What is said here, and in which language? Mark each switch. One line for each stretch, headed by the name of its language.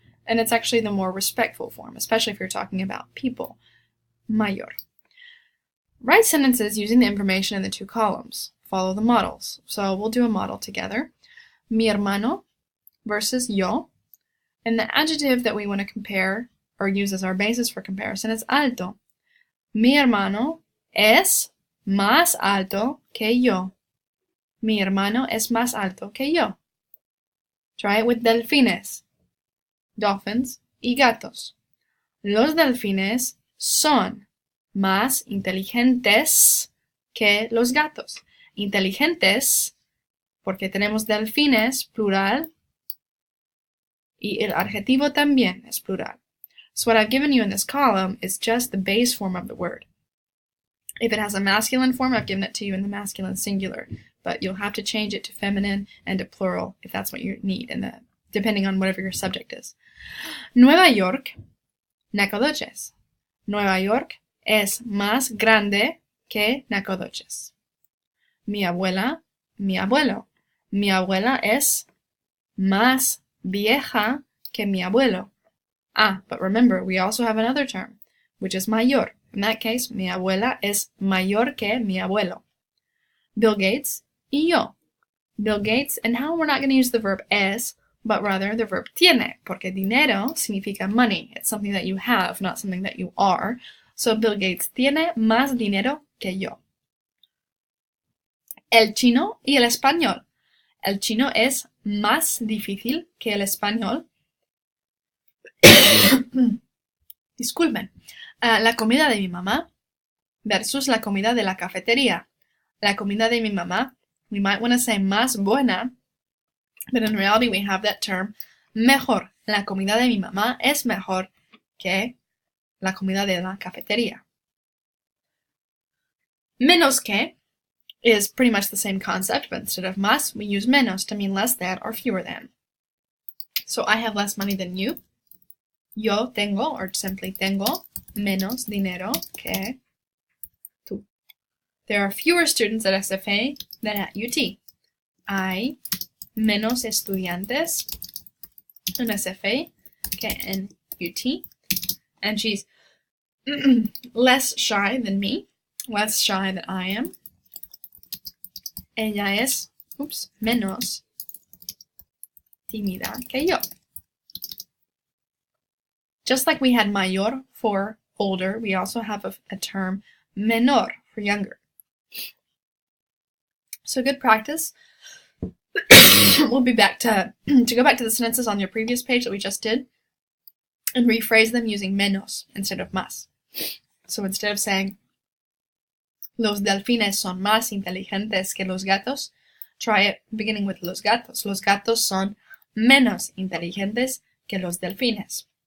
English: And it's actually the more respectful form, especially if you're talking about people. Mayor. Write sentences using the information in the two columns. Follow the models. So we'll do a model together.
Spanish: Mi hermano versus yo.
English: And the adjective that we want to compare or use as our basis for comparison is alto.
Spanish: Mi hermano es más alto que yo. Mi hermano es más alto que yo.
English: Try it with
Spanish: delfines. Dolphins y gatos. Los delfines son más inteligentes que los gatos. Inteligentes porque tenemos delfines, plural, y el adjetivo también es plural.
English: So what I've given you in this column is just the base form of the word. If it has a masculine form, I've given it to you in the masculine singular, but you'll have to change it to feminine and to plural if that's what you need, depending on whatever your subject is.
Spanish: Nueva York, Nacogdoches. Nueva York es más grande que Nacogdoches. Mi abuela, mi abuelo. Mi abuela es más vieja que mi abuelo.
English: Ah, but remember, we also have another term, which is mayor. In that case,
Spanish: mi abuela es mayor que mi abuelo.
English: Bill Gates y yo. Bill Gates, and how we're not going to use the verb es, but rather the verb tiene,
Spanish: porque dinero significa money.
English: It's something that you have, not something that you are.
Spanish: So Bill Gates tiene más dinero que yo. El chino y el español. El chino es más difícil que el español. Disculpen. La comida de mi mamá versus la comida de la cafetería. La comida de mi mamá,
English: we might want to say más buena, but in reality we have that term mejor.
Spanish: La comida de mi mamá es mejor que la comida de la cafetería.
English: Menos que is pretty much the same concept, but instead of más, we use menos to mean less than or fewer than. So I have less money than you.
Spanish: Yo tengo,
English: or simply tengo,
Spanish: menos dinero que tú.
English: There are fewer students at SFA than at UT.
Spanish: Hay menos estudiantes en SFA que en UT.
English: And she's less shy than me, less shy than I am.
Spanish: Ella es, menos tímida que yo.
English: Just like we had mayor for older, we also have a term menor for younger. So good practice. We'll be back to go back to the sentences on your previous page that we just did and rephrase them using
Spanish: menos
English: instead of más. So instead of saying
Spanish: los delfines son más inteligentes que los gatos,
English: try it beginning with los gatos.
Spanish: Los gatos son menos inteligentes que los delfines.